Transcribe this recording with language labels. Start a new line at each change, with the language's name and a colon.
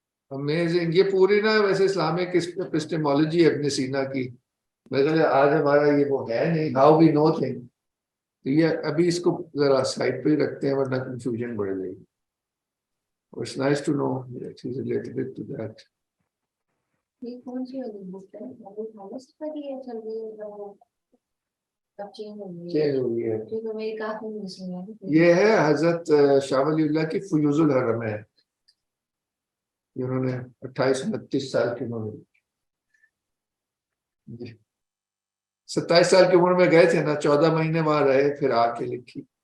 English: Amazing.
Urdu: یہ پوری نا ویسے اسلامک اپسٹمالوجی ہے ابن سینا کی. مگر آج ہمارا یہ وہ ہے نہیں
English: How we know thing.
Urdu: تو یہ ابھی اس کو ذرا سائڈ پہ ہی رکھتے ہیں ورنہ کنفیوژن بڑھ جائے گی.
English: It's nice to know that he's related to that.
Urdu: یہ کون سی والی بک ہے؟ ابو تھامس پر ہی ہے چل رہی ہے وہ اب چینج ہو گئی ہے چینج ہو گئی ہے. کیونکہ میری کافی مسلم ہے. یہ ہے حضرت شاہ ولی اللہ کی فیوز الحرم ہے. انہوں نے 28-29 سال کی عمر میں 27 سال کی عمر میں گئے تھے نا, 14 مہینے وہاں رہے, پھر آ کے لکھی.